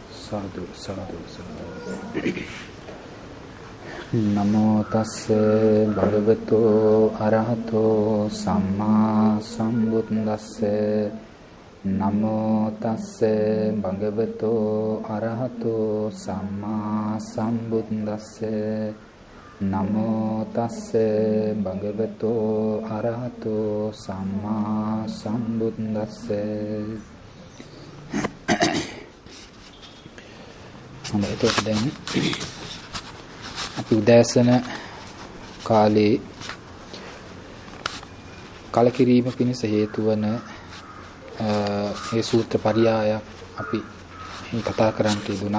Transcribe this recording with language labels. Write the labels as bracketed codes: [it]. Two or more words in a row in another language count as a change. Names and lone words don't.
[pi] සාදු සාදු සාදු නමෝ තස්ස භගවතෝ අරහතෝ සම්මා සම්බුද්දස්ස නමෝ තස්ස භගවතෝ අරහතෝ සම්මා සම්බුද්දස්ස නමෝ තස්ස භගවතෝ අරහතෝ සම්මා සම්බුද්දස්ස. [si] හොඳයි, ඒක දැන් අපි උදෑසන කාලේ කලකිරීම පිණිස හේතු වන මේ සූත්‍ර පරියායක් අපි කතා කරන්නට යෙදුණා.